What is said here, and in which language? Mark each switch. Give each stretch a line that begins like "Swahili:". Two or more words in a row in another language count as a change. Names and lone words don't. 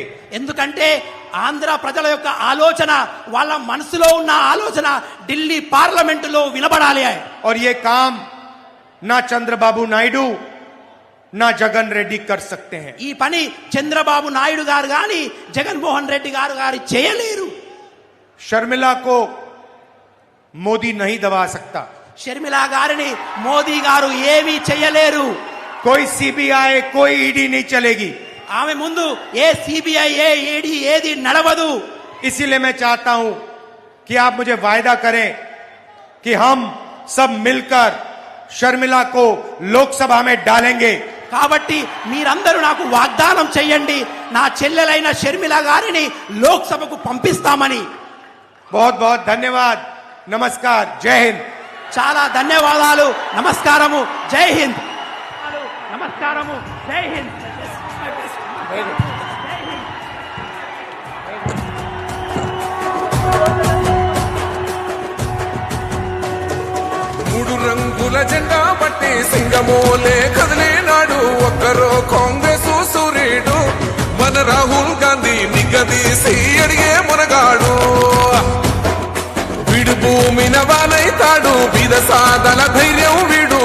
Telugu: ఎందుకంటే ఆంధ్ర ప్రజల యొక్క ఆలోచన, వాళ్ళ మనసులో ఉన్న ఆలోచన ఢిల్లీ పార్లమెంటులో వినబడాలి.
Hindi: और ये काम ना चंद्रबाबू नायडू ना जगन रेड्डी कर सकते हैं।
Telugu: ఈ పని చంద్రబాబు నాయుడు గారు గాని జగన్మోహన్ రెడ్డి గారు చేయలేరు.
Hindi: शर्मिला को मोदी नहीं दबा सकता।
Telugu: షర్మిలా గారిని మోదీ గారు ఏమీ చేయలేరు.
Hindi: कोई सीबीआई कोई ईडी नहीं चलेगी।
Telugu: ఆమె ముందు ఏ సిబిఐ ఏ ఈడీ ఏది నడవదు.
Hindi: इसीलिए मैं चाहता हूं कि आप मुझे वायदा करें कि हम सब मिलकर शर्मिला को लोकसभा में डालेंगे।
Telugu: కాబట్టి మీరందరూ నాకు వాగ్దానం చేయండి, నా చెల్లెలైన షర్మిలా గారిని లోక్సభకు పంపిస్తామని.
Hindi: बहुत बहुत धन्यवाद। नमस्कार। जय हिंद।
Telugu: చాలా ధన్యవాదాలు. నమస్కారము. జై హింద్. నమస్కారము. జై హింద్. మూడు రంగుల జెండా పట్టి సింగమోలే కదిలేనాడు ఒక్కరో కాంగ్రెస్ సూర్యుడు మన రాహుల్ గాంధీ నిగదీసి అడిగే మునగాడు వీడు భూమిన వానైతాడు బీద సాదల ధైర్యం వీడు